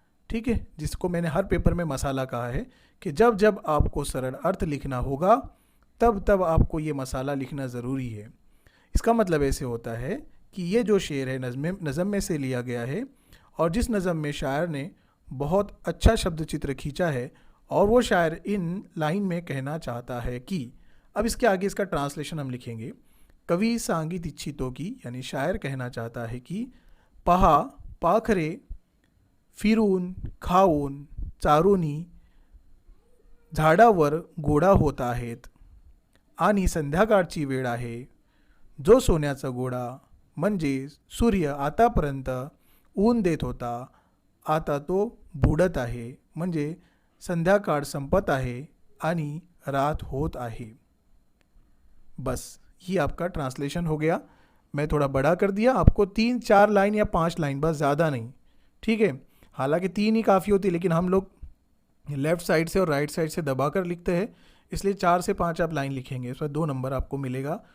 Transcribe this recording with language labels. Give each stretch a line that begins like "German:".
Hindi: ठीक है, जिसको मैंने हर पेपर में मसाला कहा है कि जब जब आपको सरल अर्थ लिखना होगा तब तब आपको ये मसाला लिखना ज़रूरी है। इसका मतलब ऐसे होता है कि ये जो शेर है नज़म में से लिया गया है और जिस नज़म में शायर ने बहुत अच्छा शब्द चित्र खींचा है और वो शायर इन लाइन में कहना चाहता है कि, अब इसके आगे इसका ट्रांसलेशन हम लिखेंगे।
Marathi: कवि सांगित इच्छितो की
Hindi: यानी शायर कहना चाहता है कि
Marathi: पहा पाखरे फिरून खाऊन चारोनी झाडावर गोडा होत आहेत आणि संध्याकाळची वेळ आहे, जो सोन्याचा गोडा म्हणजे सूर्य आतापर्यंत ऊन देत होता, आता तो बुडत आहे, म्हणजे संध्याकाळ संपत आहे आणि रात होत आहे।
Hindi: बस ये आपका ट्रांसलेशन हो गया। मैं थोड़ा बड़ा कर दिया, आपको 3-4 लाइन या 5 लाइन, बस ज़्यादा नहीं। ठीक है, हालांकि 3 ही काफ़ी होती है, लेकिन हम लोग लेफ़्ट साइड से और राइट साइड से दबा कर लिखते हैं, इसलिए 4 से 5 आप लाइन लिखेंगे, इसमें 2 नंबर आपको मिलेगा।